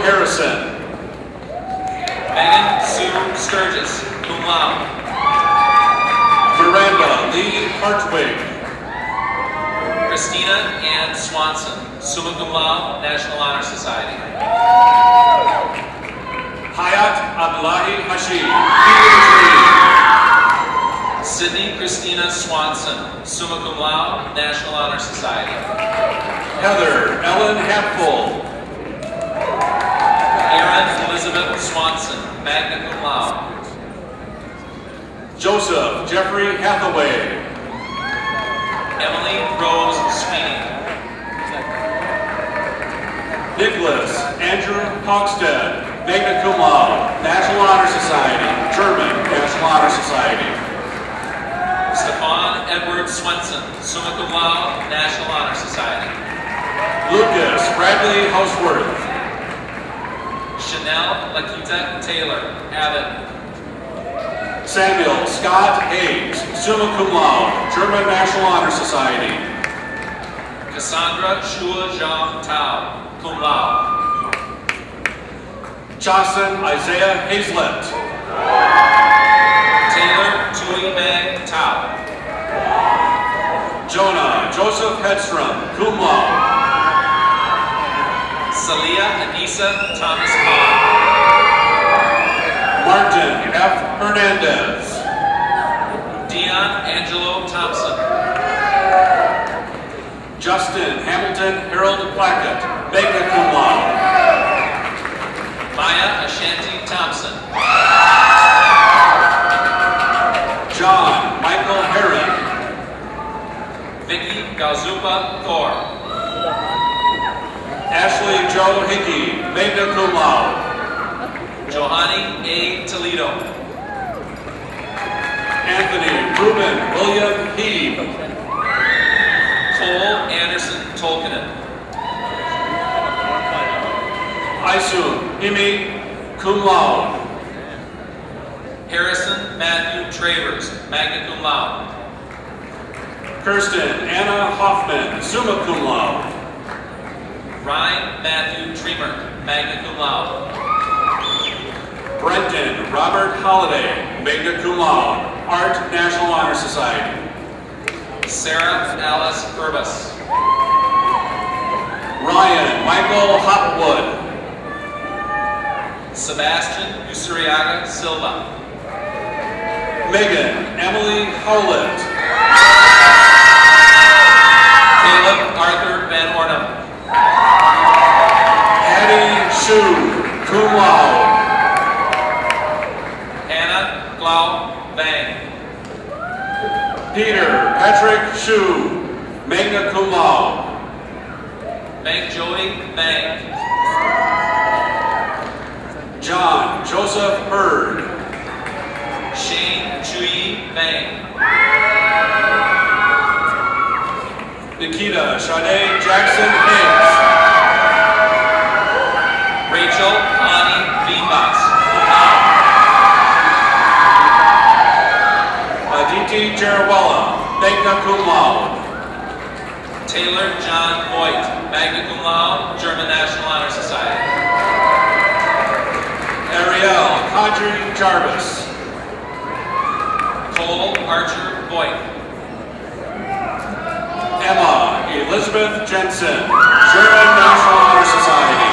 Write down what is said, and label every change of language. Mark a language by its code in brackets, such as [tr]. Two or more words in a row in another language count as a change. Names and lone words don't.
[en] Harrison. Megan Sue Sturgis, [la] cum laude. [en] Miranda Lee Hartwig. Christina Ann Swanson, [la] summa cum laude, [en] National Honor Society. Hayat Abdullahi Hashid, PhD. Sydney Christina Swanson, [la] summa cum laude, [en] National Honor Society. Heather Ellen Hapful. Erin Elizabeth Swanson, [la] magna cum laude. [en] Joseph Jeffrey Hathaway. Emily Rose Sweeney. Nicholas Andrew Hogsted, [la] magna cum laude, [en] National Honor Society, German National Honor Society. Stefan Edward Swenson, [la] summa cum laude, [en] National Honor Society. Lucas Bradley Houseworth. Chanel Lakita Taylor, Abbott. Samuel Scott Hayes, [la] summa cum laude, [en] German National Honor Society. Cassandra Shua Zhang Tao, [la] cum laude. [en] Chasen Isaiah Hazlett. Taylor Tui Meg Tao. Jonah Joseph Hedstrom, [la] cum laude. [en] Salia Anissa Thomas Hahn. Martin F. Hernandez. Dion Angelo Thompson. Justin Hamilton Harold Plackett, [la] magna cum laude. [en] Maya Ashanti Thompson. John Michael Herron. Vicky Galzupa Thor. Ashley Joe Hickey, [la] magna cum laude. [en] Johanny A. Toledo. Anthony Ruben William Heeb. Cole Anderson Tolkinen. Isun Himi, [la] cum laude. [en] Harrison Matthew Travers, [la] magna cum laude. [en] Kirsten Anna Hoffman, [la] summa cum laude. [en] Ryan Matthew Tremer, [la] magna cum laude. [en] Brenton Robert Holliday, [la] magna cum laude, [en] Art National Honor Society. Sarah Alice Urbas. Ryan Michael Hopwood. Sebastian Usuriaga Silva. Megan Emily Howlett. Caleb Arthur Van Ornum. Hattie Shu, [la] cum laude. [en] Hannah Glau Bang. Peter Patrick Shu, [la] magna cum laude. [en] Meg Joey Bang. John Joseph Hurd. Shane Chui Bang. Nikita Sade Jackson Higgs. Rachel Connie Beanbox. Aditi Jarawala, [la] magna cum laude. [en] Taylor John Voigt, [la] magna cum laude, [en] German National Honor Society. Ariel Kadri Jarvis. Cole Archer Voigt. Emma Elizabeth Jensen, German National Honor Society.